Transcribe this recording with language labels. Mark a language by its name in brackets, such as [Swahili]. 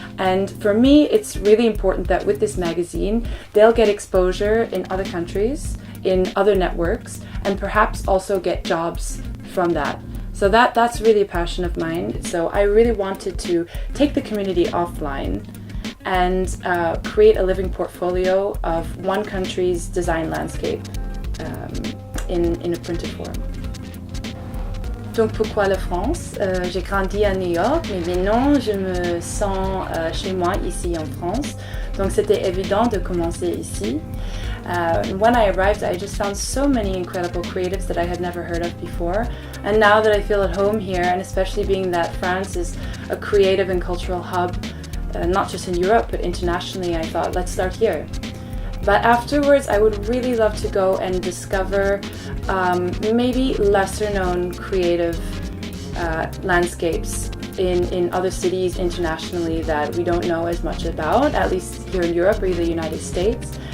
[English] And for me, it's really important that with this magazine, they'll get exposure in other countries, in other networks, and perhaps also get jobs from that. So that's really a passion of mine. So I really wanted to take the community offline and create a living portfolio of one country's design landscape in a printed form. [French] Donc pourquoi la France? J'ai grandi à New York, mais maintenant je me sens chez moi ici en France. Donc c'était évident de commencer ici. [English] When I arrived, I just found so many incredible creatives that I had never heard of before. And now that I feel at home here, and especially being that France is a creative and cultural hub, not just in Europe but internationally, I thought, let's start here. But afterwards, I would really love to go and discover maybe lesser known creative landscapes in other cities internationally that we don't know as much about, at least here in Europe or the United States.